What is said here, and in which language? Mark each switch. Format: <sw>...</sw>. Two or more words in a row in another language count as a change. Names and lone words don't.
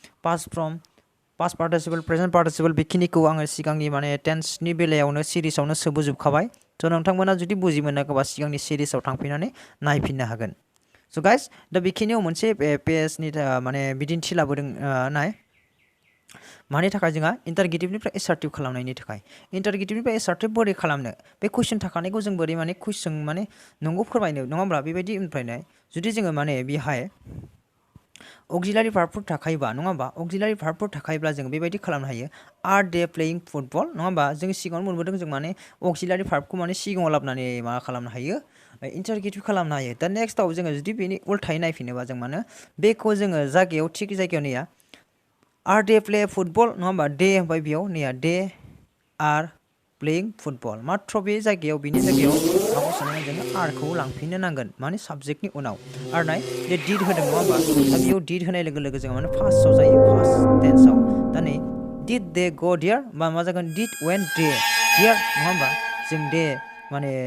<en>past participle present participle</en> <brx>बेखिनिखौ आङो सिगांनि माने टेन्सनि बेलायावनो सिरिसावनो सोबोजोबखाबाय स' नोंथांमोना जुदि बुजि मोनाखैबा सिगांनि सिरिसाव थांफिननानै नायफिननो हागोन</brx> <en>so guys</en> <brx>दा बेखिनियाव मोनसे पेजनि माने बिदिन्थि लाबोदों नाय मानि थाखाय जोंहा इंटरगेटिवनिफ्राय एसार्टिव खालामनायनि थाखाय इंटरगेटिवनिफ्राय एसार्टिव बोरै खालामनो बे कुइसन थाखानायखौ जों बोरै माने कुइसन माने नंगौ फोरमायनो नङा होमब्ला बेबायदि ओमफ्रायनो जुदि जोङो माने बेहाय</brx> <en>auxiliary verbफोर</en> <brx>थाखायोबा नङा होमबा</brx> <en>auxiliary verbफोर</en> <brx>थाखायोब्ला जों बेबायदि खालामनो हायो</brx> <en>are they playing football</en> <brx>नङा होमबा जों सिगाङाव मोनबोदों जों माने</brx> <en>auxiliary verbखौ</en> <brx>माने सिगाङाव लाबोनानै मा खालामनो हायो इंटरगेटिव खालामनो हायो दा नेक्स्टआव जोङो जुदि बेनि उल्थायै नायफिनोबा जों माने बेखौ जोङो जायगायाव थिग जायगायाव नैया</brx> <en>are they play football</en> <brx>नङा होमबा दे ओमफ्राय बेयाव नैया</brx> <en>they are playing football</en> <brx>मात्र बे जायगायाव बेनि जायगायाव माखौ सोनांगोन जोङो आरखौ लांफिननो नांगोन माने साबजेक्टनि उनाव आरो नाय बे डिड होदों नङा होमबा दा बेयाव डिड होनाय लोगो लोगो जोङो माने फार्स्टआव जायो</brx> <en>past tenseआव</en> <brx>दा नै डिड</brx> <en>they go there</en> <brx>बा मा जागोन</brx> <en>did went there</en> <brx>नङा होमबा जों दे माने</brx>